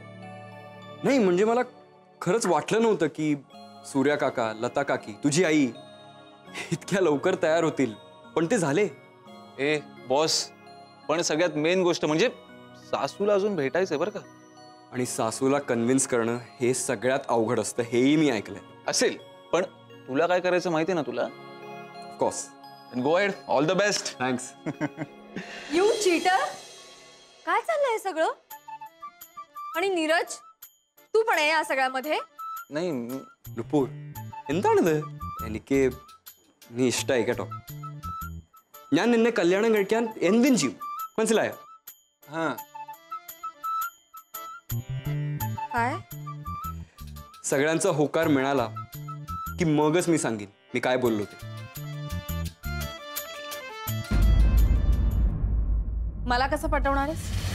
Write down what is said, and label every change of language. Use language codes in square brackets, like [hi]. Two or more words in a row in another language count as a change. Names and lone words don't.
[mr] नाही म्हणजे मला खरंच वाटलं नव्हतं की सूर्या काका, लता काकी, तुझी आई इतक्या लवकर तयार होतील, पण ते झाले. ए बॉस, पण सगळ्यात मेन गोष्ट म्हणजे सासूला अजून भेटायचंय बरं का. आणि सासूला कन्व्हिन्स करणं हे सगळ्यात अवघड असतं हेही मी ऐकलंय. असेल, पण तुला काय करायचं माहिती ना तुला. [en] of course. Go ahead. All the best. थँक्स. you cheater. [mr] काय चाललंय हे सगळं? आणि नीरज तू पण आहे या सगळ्यामध्ये? नाही [ml] നുപൂർ എന്താണിത്? എനിക്ക് നീ ഇഷ്ടമായി കേട്ടോ. ഞാൻ നിന്നെ കല്യാണം കഴിക്കാൻ എന്തും ചെയ്യും, മനസ്സിലായോ? [mr] हां. काय? सगळ्यांचा होकार मिळाला की मगच मी सांगेन मी काय बोललो ते. मला कसं पटवणार आहेस?